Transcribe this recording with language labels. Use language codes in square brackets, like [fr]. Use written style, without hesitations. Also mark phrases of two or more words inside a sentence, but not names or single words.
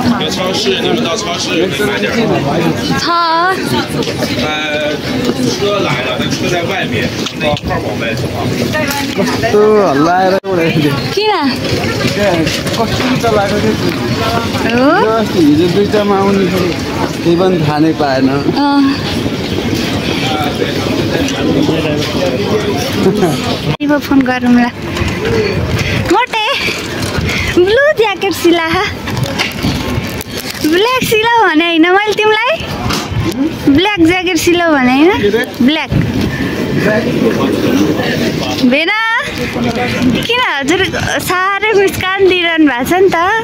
[zh] 超市，那么到超市可以买点吗？ [ne] छ [zh] 车来了，但车在外面，那一块往外走啊。 [ne] कस्तो हल्ला आएर उडाइदियो किन कस्तो चलाएको थियो हो अस्ति हिजो दुईटामा आउने थियो त्यही पनि थाहा नै पाएन फोन गरौँला मोटे [en] blue jacket [ne] सिला ब्ल्याक सिला भने होइन मैले तिमीलाई [en] black jacket [ne] सिला भने होइन ब्ल्याक भेना किन हजुर साह्रै मुस्कान दिइरहनु भएको छ नि त